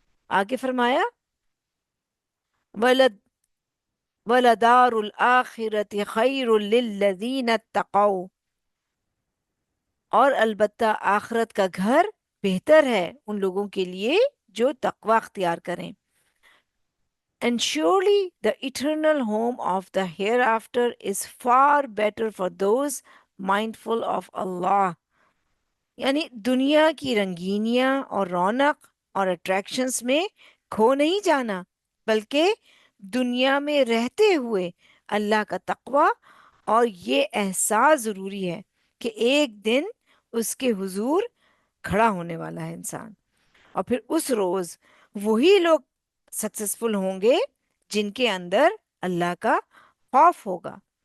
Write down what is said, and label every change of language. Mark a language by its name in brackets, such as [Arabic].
[Urdu] آگے فرمایا [Arabic] وَلَدَارُ الْآخِرَةِ خَيْرٌ لِلَّذِينَ اتَّقَوْا. [Urdu] اور البتہ آخرت کا گھر بہتر ہے ان لوگوں کے لیے جو تقوی اختیار کریں. [English] And surely the eternal home of the hereafter is far better for those mindful of Allah. [Urdu] یعنی دنیا کی رنگینیاں اور رونق اور اٹریکشنز میں کھو نہیں جانا، بلکہ دنیا میں رہتے ہوئے اللہ کا تقوی اور یہ احساس ضروری ہے کہ ایک دن اس کے حضور کھڑا ہونے والا ہے انسان، اور پھر اس روز وہی لوگ سکسیسفل ہوں گے جن کے اندر اللہ کا خوف ہوگا.